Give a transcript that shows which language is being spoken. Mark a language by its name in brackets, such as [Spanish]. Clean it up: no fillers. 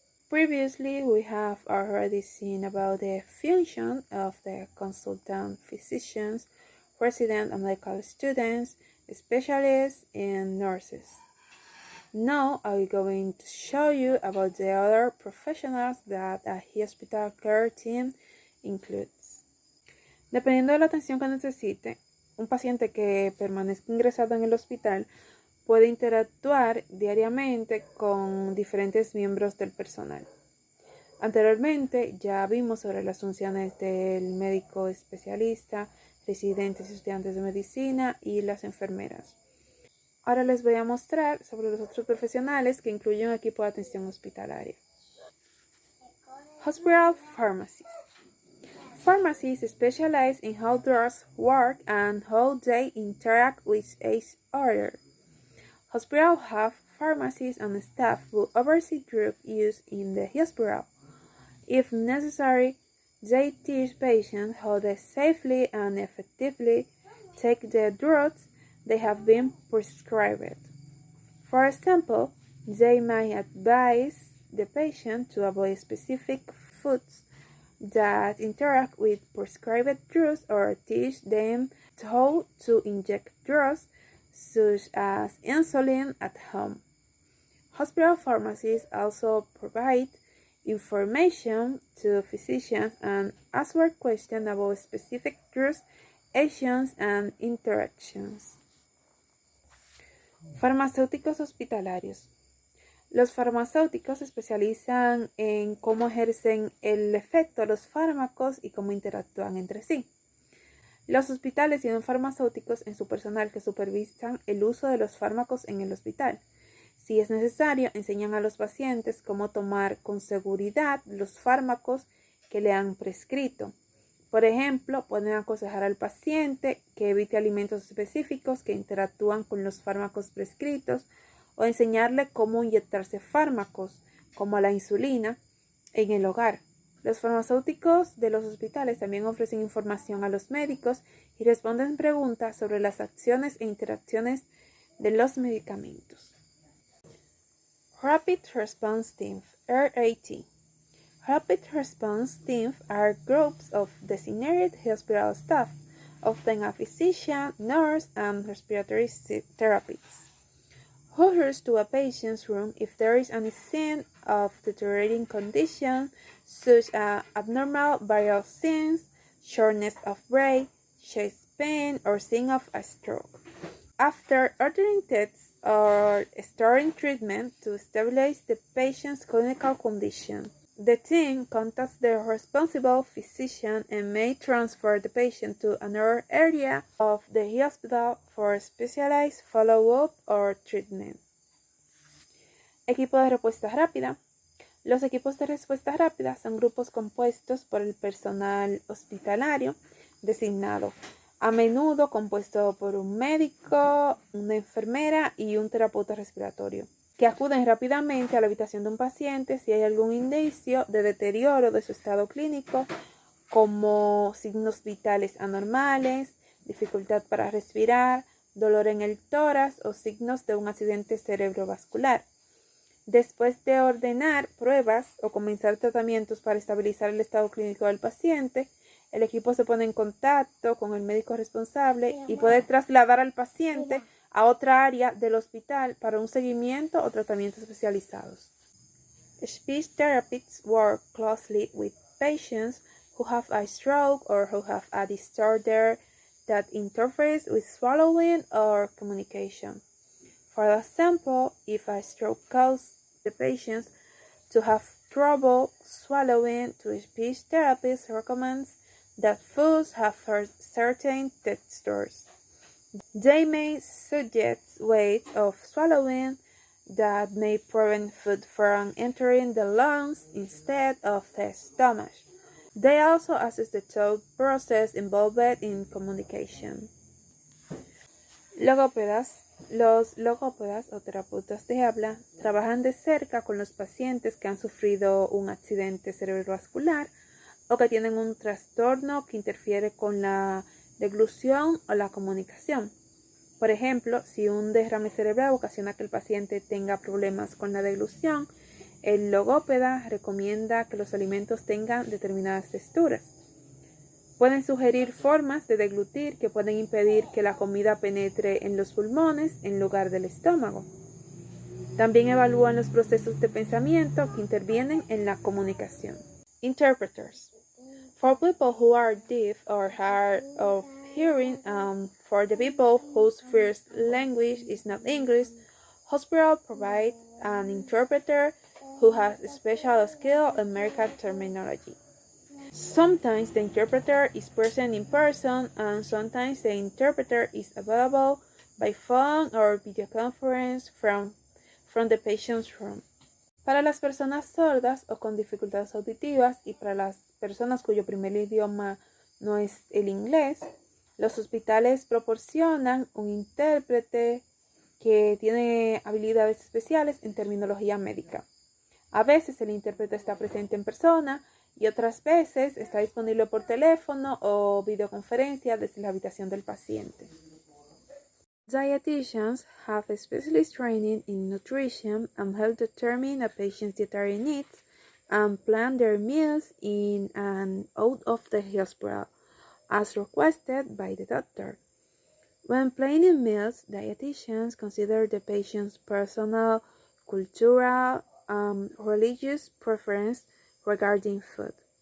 [English] Previously, we have already seen about the function of the consultant physicians, resident and medical students, specialists, and nurses. Now I'm going to show you about the other professionals that a hospital care team includes. [Spanish] Dependiendo de la atención que necesite, un paciente que permanezca ingresado en el hospital puede interactuar diariamente con diferentes miembros del personal. Anteriormente ya vimos sobre las funciones del médico especialista, residentes y estudiantes de medicina y las enfermeras. Ahora les voy a mostrar sobre los otros profesionales que incluyen un equipo de atención hospitalaria. [English] Hospital pharmacies. Pharmacies specialize in how drugs work and how they interact with each other. Hospitals have pharmacists and staff who oversee drug use in the hospital. If necessary, they teach patients how to safely and effectively take the drugs they have been prescribed. For example, they may advise the patient to avoid specific foods that interact with prescribed drugs or teach them how to inject drugs such as insulin at home. Hospital pharmacies also provide information to physicians and answer questions about specific drugs, actions, and interactions. [Spanish] Farmacéuticos hospitalarios. Los farmacéuticos se especializan en cómo ejercen el efecto de los fármacos y cómo interactúan entre sí. Los hospitales tienen farmacéuticos en su personal que supervisan el uso de los fármacos en el hospital. Si es necesario, enseñan a los pacientes cómo tomar con seguridad los fármacos que le han prescrito. Por ejemplo, pueden aconsejar al paciente que evite alimentos específicos que interactúan con los fármacos prescritos o enseñarle cómo inyectarse fármacos, como la insulina, en el hogar. Los farmacéuticos de los hospitales también ofrecen información a los médicos y responden preguntas sobre las acciones e interacciones de los medicamentos. [English] Rapid Response Team, RAT. Rapid Response Teams are groups of designated hospital staff, often a physician, nurse, and respiratory therapists, who rush to a patient's room if there is any sign of deteriorating condition, such as abnormal vital signs, shortness of breath, chest pain, or sign of a stroke. After ordering tests or starting treatment to stabilize the patient's clinical condition, the team contacts the responsible physician and may transfer the patient to another area of the hospital for specialized follow-up or treatment. [Spanish] Equipo de respuesta rápida. Los equipos de respuesta rápida son grupos compuestos por el personal hospitalario designado, a menudo compuesto por un médico, una enfermera y un terapeuta respiratorio, que acuden rápidamente a la habitación de un paciente si hay algún indicio de deterioro de su estado clínico, como signos vitales anormales, dificultad para respirar, dolor en el tórax o signos de un accidente cerebrovascular. Después de ordenar pruebas o comenzar tratamientos para estabilizar el estado clínico del paciente, el equipo se pone en contacto con el médico responsable y puede trasladar al paciente a otra área del hospital para un seguimiento o tratamientos especializados. [English] Speech therapists work closely with patients who have a stroke or who have a disorder that interferes with swallowing or communication. For example, if a stroke causes the patient to have trouble swallowing, the speech therapist recommends that foods have certain textures. They may suggest ways of swallowing that may prevent food from entering the lungs instead of the stomach. They also assess the thought process involved in communication. [Spanish] Logópedas. Los logópedas o terapeutas de habla trabajan de cerca con los pacientes que han sufrido un accidente cerebrovascular o que tienen un trastorno que interfiere con la deglución o la comunicación. Por ejemplo, si un derrame cerebral ocasiona que el paciente tenga problemas con la deglución, el logópeda recomienda que los alimentos tengan determinadas texturas. Pueden sugerir formas de deglutir que pueden impedir que la comida penetre en los pulmones en lugar del estómago. También evalúan los procesos de pensamiento que intervienen en la comunicación. [English] Interpreters. For people who are deaf or hard of hearing and for the people whose first language is not English, hospital provides an interpreter who has special skill in medical terminology. Sometimes the interpreter is present in person and sometimes the interpreter is available by phone or video conference from the patient's room. [Spanish] Para las personas sordas o con dificultades auditivas y para las personas cuyo primer idioma no es el inglés, los hospitales proporcionan un intérprete que tiene habilidades especiales en terminología médica. A veces el intérprete está presente en persona y otras veces está disponible por teléfono o videoconferencia desde la habitación del paciente. [English] Dietitians have specialist training in nutrition and help determine a patient's dietary needs and plan their meals in and out of the hospital, as requested by the doctor. When planning meals, dietitians consider the patient's personal, cultural, and religious preference regarding food.